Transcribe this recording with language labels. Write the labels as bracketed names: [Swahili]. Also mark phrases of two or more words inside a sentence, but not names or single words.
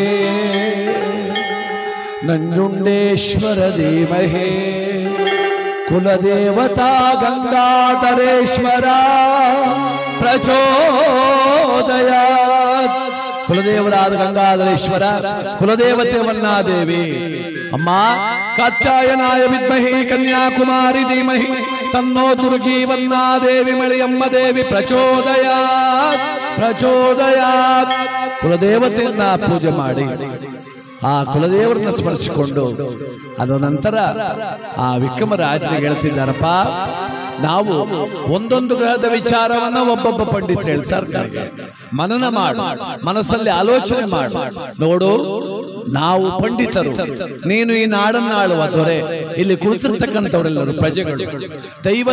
[Sanskrit] नंजुंडेश्वर धीमहि कुलदेवता गंगाधरेश्वर प्रचोदयात् कुलदेवराद गंगाधरेश्वर कुलदेवते वन्नादेवी अम्मा कात्यायनाय विद्महे कन्याकुमारी धीमहि तन्नो दुर्गी वन्नादेवी मळियम्म देवी प्रचोदयात् प्रचोदयात् [Kannada] कुलदेवತೆಯನ್ನ ಪೂಜೆ ಮಾಡಿ ಆ ಕುಲದೇವರನ್ನ ಸ್ಮರಿಸಿಕೊಂಡು ಅದರ ನಂತರ ಆ ವಿಕ್ರಮರಾಜನಿಗೆ ಹೇಳ್ತಿದ್ದಾರಪ್ಪ ನಾವು ಒಂದೊಂದು ಗ್ರಹದ ವಿಚಾರವನ್ನ ಒಬ್ಬೊಬ್ಬ ಪಂಡಿತರು ಹೇಳ್ತಾರೆ ಮನನ ಮಾಡು ಮನಸ್ಸಲ್ಲಿ ಆಲೋಚನೆ ಮಾಡು ನೋಡು ನಾವು ಪಂಡಿತರು ನೀನು ಈ ನಾಡನ್ನ ಆಳುವ ದೊರೆ ಇಲ್ಲಿ ಕುಳಿತಿರ್ತಕ್ಕಂಥವರೆಲ್ಲರೂ ಪ್ರಜೆಗಳು ದೈವದ